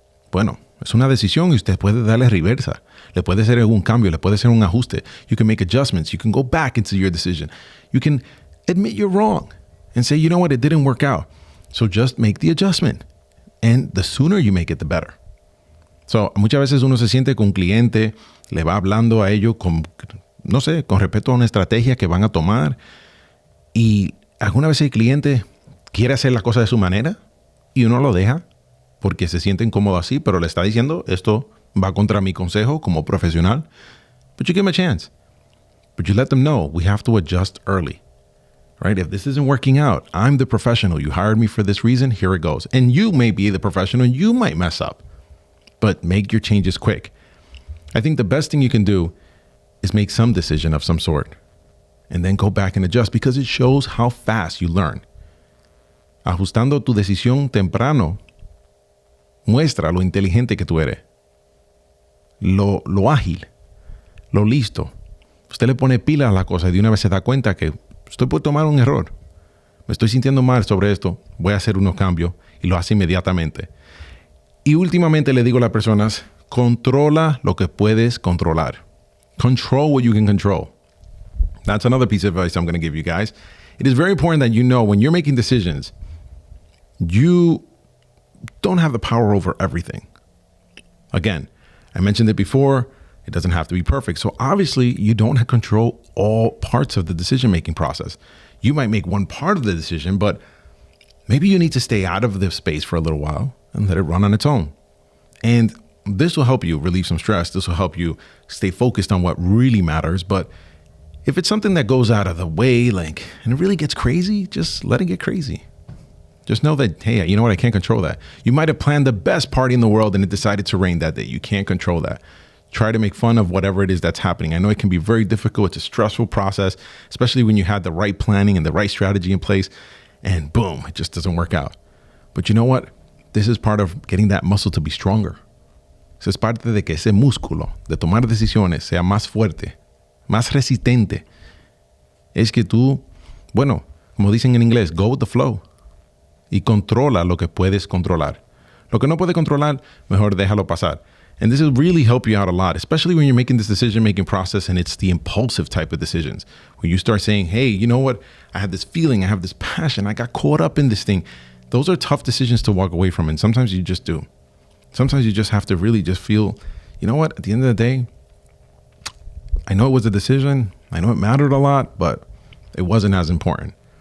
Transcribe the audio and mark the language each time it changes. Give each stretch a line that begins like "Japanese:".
Spanish: Bueno, es una decisión y usted puede darle reversa. Le puede hacer algún cambio, le puede hacer un ajuste.
English: You can make adjustments. You can go back into your decision. You can admit you're wrong and say, you know what, it didn't work out. So just make the adjustment. And the sooner you make it, the better.
Spanish: So, muchas veces uno se siente con un cliente, le va hablando a ellos con, no sé, con respecto a una estrategia que van a tomar. Y alguna vez el cliente quiere hacer las cosas de su manera y uno lo deja porque se siente incómodo así, pero le está diciendo, esto va contra mi consejo como profesional.
English: But you give them a chance. But you let them know, we have to adjust early. Right? If this isn't working out, I'm the professional. You hired me for this reason. Here it goes. And you may be the professional. You might mess up. But make your changes quick. I think the best thing you can do is make some decision of some sort and then go back and adjust because it shows how fast you learn.
Spanish: Ajustando tu decisión temprano muestra lo inteligente que tú eres, lo ágil, lo listo. Usted le pone pilas a la cosa y de una vez se da cuenta que estoy por tomar un error. Me estoy sintiendo mal sobre esto. Voy a hacer unos cambios y lo hace inmediatamente. Y últimamente le digo a las personas, controla lo que puedes controlar.
English: Control what you can control. That's another piece of advice I'm going to give you guys. It is very important that you know when you're making decisions, you don't have the power over everything. Again, I mentioned it before, it doesn't have to be perfect. So obviously you don't control all parts of the decision-making process. You might make one part of the decision, but maybe you need to stay out of the space for a little while and let it run on its own. And this will help you relieve some stress. This will help you stay focused on what really matters. But if it's something that goes out of the way, and it really gets crazy, just let it get crazy. Just know that, hey, you know what? I can't control that. You might have planned the best party in the world and it decided to rain that day. You can't control that. Try to make fun of whatever it is that's happening. I know it can be very difficult. It's a stressful process, especially when you had the right planning and the right strategy in place and boom, it just doesn't work out. But you know what? This is part of getting that muscle to be stronger.
Spanish: Eso es parte de que ese músculo de tomar decisiones sea más fuerte, más resistente. Es que tú, bueno, como dicen en inglés,
English: go with the flow.
Spanish: Y controla lo que puedes controlar. Lo que no puedes controlar, mejor déjalo pasar.
English: And this will really help you out a lot, especially when you're making this decision-making process and it's the impulsive type of decisions. When you start saying, hey, you know what? I have this feeling, I have this passion, I got caught up in this thing. Those are tough decisions to walk away from, and sometimes you just do. Sometimes you just have to really just feel, you know what? At the end of the day, I know it was a decision, I know it mattered a lot, but it wasn't as important.